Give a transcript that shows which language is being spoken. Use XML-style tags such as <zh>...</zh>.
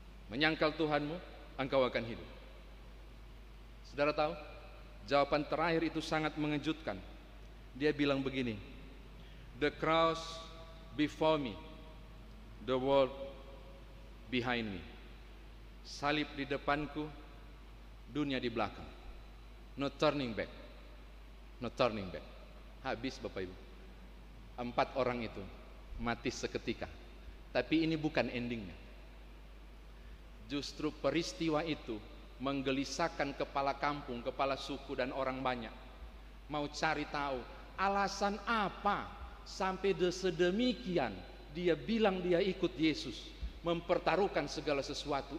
<id>Menyangkal Tuhanmu, engkau akan hidup. Saudara tahu, jawaban terakhir itu sangat mengejutkan. Dia bilang begini,</id> <en>the cross before me, the world behind me.</en> <id>Salib di depanku, dunia di belakang.</id> <en>No turning back, no turning back.</en> <id>Habis Bapak Ibu. 4 orang itu mati seketika. Tapi ini bukan endingnya. Justru peristiwa itu menggelisahkan kepala kampung, kepala suku dan orang banyak. Mau cari tahu alasan apa sampai sedemikian dia bilang dia ikut Yesus, mempertaruhkan segala sesuatu.</id>